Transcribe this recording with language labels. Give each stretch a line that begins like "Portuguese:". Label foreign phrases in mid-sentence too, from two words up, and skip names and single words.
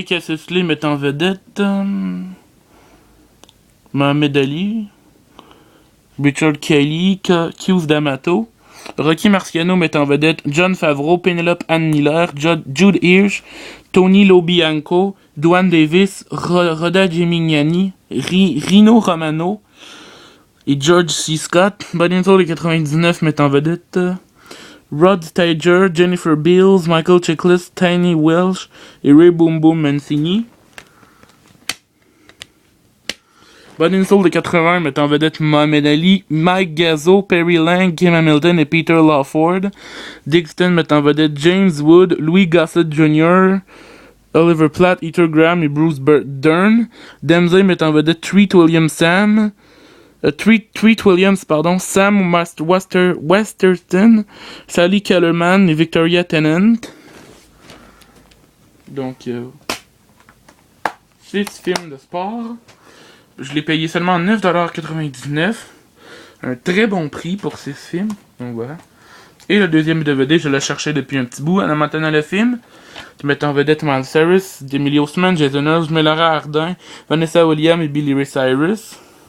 French: Cassius Clay met en vedette Mohamed Ali, Richard Kelly, Hughes D'Amato. Rocky Marciano met en vedette Jon Favreau, Penelope Ann Miller, Jude Hirsch, Tony Lobianco, Dwan Davis, Rhoda Gemignani, Rino Romano et George C. Scott. Body and Soul de 99 met en vedette Rod Steiger, Jennifer Beals, Michael Chiklis, Tiny Welsh et Ray Boom Boom Mancini. Body and Soul de 80 met en vedette Mohamed Ali, Mike Gazzo, Perry Lang, Kim Hamilton et Peter Lawford. Dixon met en vedette James Wood, Louis Gossett Jr., Oliver Platt, Peter Graham et Bruce Dern. Dempsey met en vedette Treat Williams, Sam Westerton, Sally Kellerman et Victoria Tennant. Donc, 6 films de sport. Je l'ai payé seulement 9,99$. Un très bon prix pour 6 films. Donc voilà. Et le deuxième DVD, je l'ai cherché depuis un petit bout. Hannah Montana le film, qui met en vedette Miles Cyrus, Emily Osment, Jason Earls, Melora Hardin, Vanessa Williams et Billy Ray Cyrus.